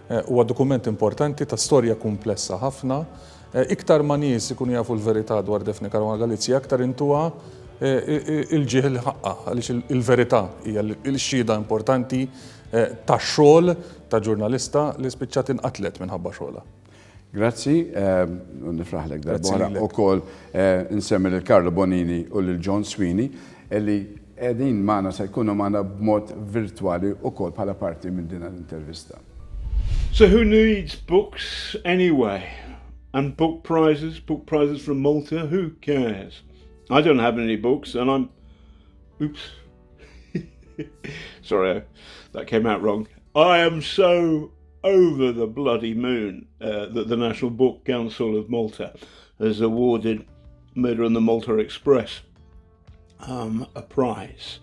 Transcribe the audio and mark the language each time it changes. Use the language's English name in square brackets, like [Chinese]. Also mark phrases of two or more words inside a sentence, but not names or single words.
[Maltese] Huwa dokument importanti ta' storja komplessa ħafna iktar ma nies ikun jafu l-verità dwar Daphne Caruana Galizia, aktar intuha il-ġieħ il-ħaqqa, għaliex il-verità hija l-xhieda importanti tax-xogħol ta' ġurnalista li spiċċat inqatlet minħabba xogħolha. Grazzi, nifraħlek darbohra u kol nsemmi l-Karlo Bonini u l-John Sweeney illi edin maħna se jkunu maħna b'mod virtuali u kol bħala parti minn din l-intervista. [English] So who needs books anyway? And book prizes from Malta, who cares? I don't have any books and I'm... Oops. Sorry, that came out wrong. I am so over the bloody moon that the National Book Council of Malta has awarded Murder on the Malta Express a prize.